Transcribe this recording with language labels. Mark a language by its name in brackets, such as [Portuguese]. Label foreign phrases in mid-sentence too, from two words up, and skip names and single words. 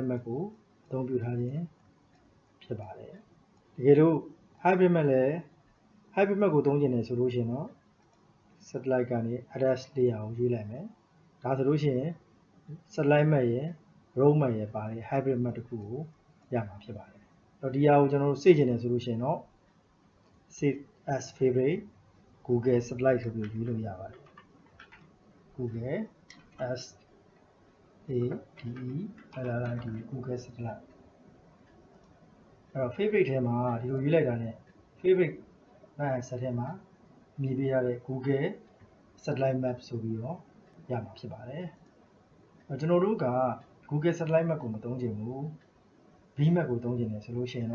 [Burmese] Map ကိုအသုံးပြုထားခြင်းဖြစ်ပါတယ်တကယ်လို့ [English] Hybrid Map [Burmese] လည်း [English] Hybrid Map [Burmese] ကိုသုံးချင်တယ်ဆိုလို့ရှိရင်တော့ Satellite ကနေ [English] address layer [Burmese] ကိုရွေးလိုက်မယ်ဒါဆိုလို့ရှိရင် [English] Satellite Map [Burmese] ရဲ့ [English] road map [Burmese] ရဲ့ပါတဲ့ [English] Hybrid Map [Burmese] တစ်ခုကို ရမှာဖြစ်ပါတယ်တော့ဒီဟာကိုကျွန်တော်တို့စေ့ချင်တယ်ဆိုလို့ရှိရင်တော့ [English] save as favorite Google Satellite [Burmese] ဆိုပြီးရွေးလို့ရပါတယ် [English] Google S A D E L I D Google Satellite [Burmese] အဲ့တော့ favorite ထဲမှာဒီလိုရွေးလိုက်တာနဲ့ [English] favorite map [Burmese] ဆက်ထဲမှာမြည်ပေးရတဲ့ Google Satellite Map ဆိုပြီးတော့ရ မှာဖြစ်ပါတယ်ကျွန်တော်တို့က Google Satellite Map ကိုမသုံးချင်ဘူး Bmap ကိုသုံးချင်တယ်ဆိုလို့ရှိရင်တော့